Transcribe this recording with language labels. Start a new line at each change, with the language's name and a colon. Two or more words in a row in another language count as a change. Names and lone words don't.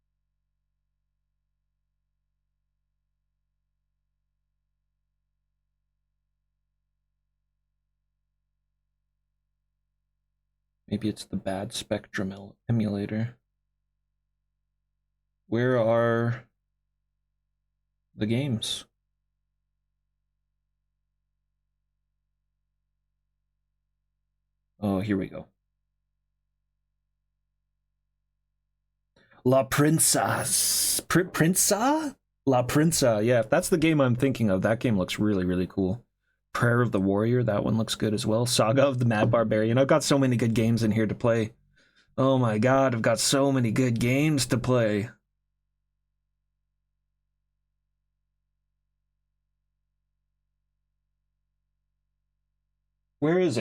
English: Maybe it's the bad Spectrum emulator. Where are the games? Oh, here we go. La Princess. Prinsa? La Prinsa. Yeah, if that's the game I'm thinking of, that game looks really, really cool. Prayer of the Warrior, that one looks good as well. Saga of the Mad Barbarian. I've got so many good games in here to play. Oh my god, I've got so many good games to play. Where is it?